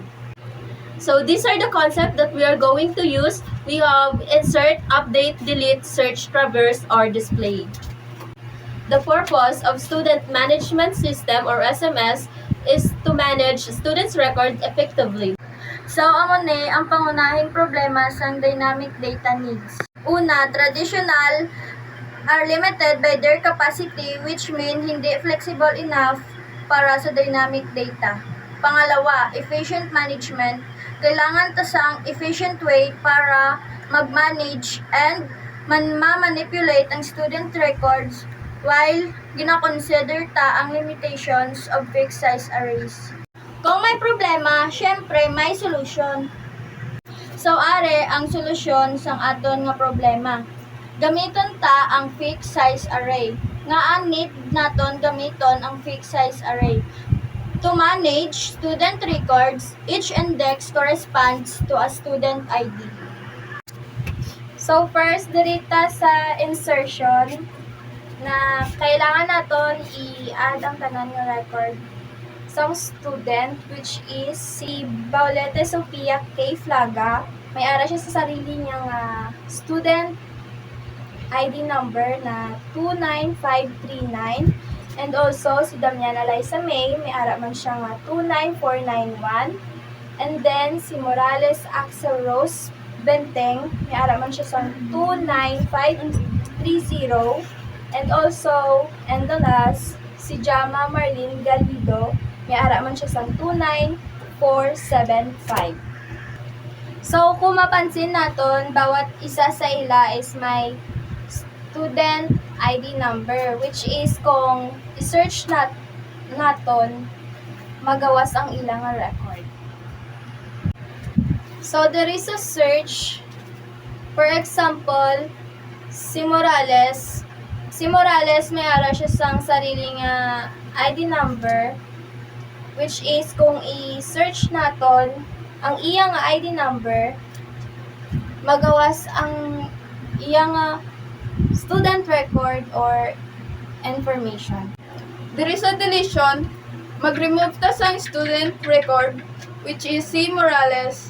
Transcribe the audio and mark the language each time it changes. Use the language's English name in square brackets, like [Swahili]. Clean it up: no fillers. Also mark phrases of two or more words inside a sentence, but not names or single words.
[English] So these are the concepts that we are going to use. We have insert, update, delete, search, traverse, or display. The purpose of Student Management System or SMS is to manage students' records effectively. So, [Hiligaynon] amo ni ang pangunahing problema sa [English] dynamic data needs. Una, traditional are limited by their capacity, which mean hindi flexible enough [Hiligaynon] para sa [English] dynamic data. Pangalawa, efficient management. [Hiligaynon] Kailangan tasang [English] efficient way [Hiligaynon] para mag-manage and ma-manipulate ang [English] student records [Hiligaynon] while gina-consider ta ang [English] limitations of fixed size arrays. [Hiligaynon] Kung may problema, syempre may solution. So, are ang solusyon sang aton nga problema. Gamiton ta ang fixed size array. Nga ang need naton gamiton ang fixed size array. [English] To manage student records, each index corresponds to a student ID. So, first, [Hiligaynon] dirita sa insertion na kailangan naton i-add ang tanan nga record sa student, [English] which is [Hiligaynon] si Baulete Sofia K. Flaga. May ara siya sa sarili niyang [English] student ID number [Hiligaynon] na 29539. [English] And also, [Hiligaynon] si Damiana Liza May, may ara man siya nga 29491. [English] And then, [Hiligaynon] si Morales Axel Rose Benteng, may ara man siya sa 29530. [English] And also, and the last, [Hiligaynon] si Jama Marlene Galido, may ara man siya sa 29475. So, kung mapansin naton, bawat isa sa ila is may [English] student ID number, which is [Hiligaynon] kung i-search naton, magawas ang ilang record. [English] So, there is a search. For example, [Hiligaynon] si Morales, may ara siya sang sariling [English] ID number, which is [Hiligaynon] kung i-search naton ang iyang [English] ID number, [Hiligaynon] magawas ang iyang [English] student record or information. There is a deletion. [Hiligaynon] Mag-remove ta sa [English] student record, which is si Morales.